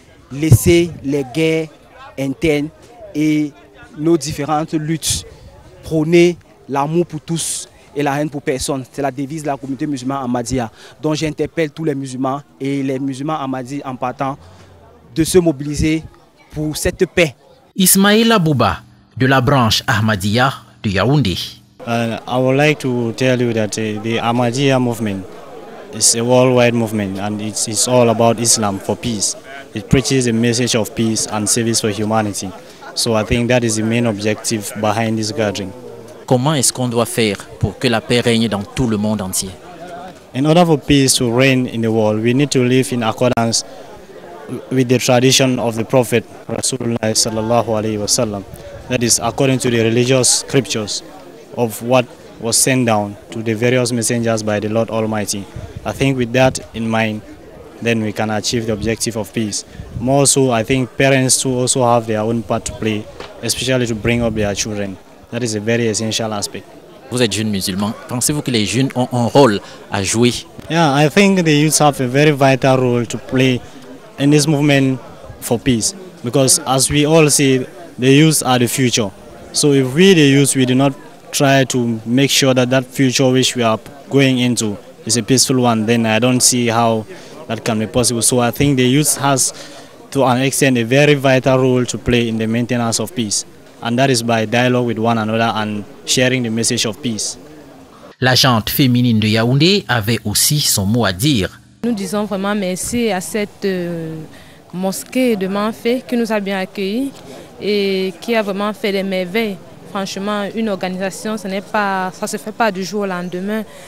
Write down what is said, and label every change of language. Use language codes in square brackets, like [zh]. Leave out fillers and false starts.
[fr] Laisser les guerres internes et nos différentes luttes. Prôner l'amour pour tous et la haine pour personne. C'est la devise de la communauté musulmane Ahmadiyya. Donc j'interpelle tous les musulmans et les musulmans Ahmadis en partant de se mobiliser pour cette paix. Ismaïla Bouba, de la branche Ahmadiyya de Yaoundé. [en] I would like to tell you that the Ahmadiyya movement is a worldwide movement and it's all about Islam for peace. It preaches a message of peace and service for humanity. So I think that is the main objective behind this gathering. [fr] Comment est-ce qu'on doit faire pour que la paix règne dans tout le monde entier? [en] In order for peace to reign in the world, we need to live in accordance with the tradition of the Prophet Rasulullah [ar] sallallahu alaihi wasallam. [en] That is according to the religious scriptures of what was sent down to the various messengers by the Lord Almighty. I think with that in mind, then we can achieve the objective of peace. More so, I think parents too also have their own part to play, especially to bring up their children. That is a very essential aspect. [fr] Vous êtes jeune musulman, pensez-vous que les jeunes ont un rôle à jouer? [en] Yeah, I think the youths have a very vital role to play in this movement for peace. Because as we all see, the youths are the future. So if we, the youths, we do not try to make sure that that future which we are going into is a peaceful one, then I don't see how that can be possible. So I think the youth has, to an extent, a very vital role to play in the maintenance of peace. And that is by dialogue with one another and sharing the message of peace. [fr] La gente féminine de Yaoundé avait aussi son mot à dire. Nous disons vraiment merci à cette mosquée de Manfé qui nous a bien accueillis et qui a vraiment fait des merveilles. Franchement, une organisation, ça ne se fait pas du jour au lendemain.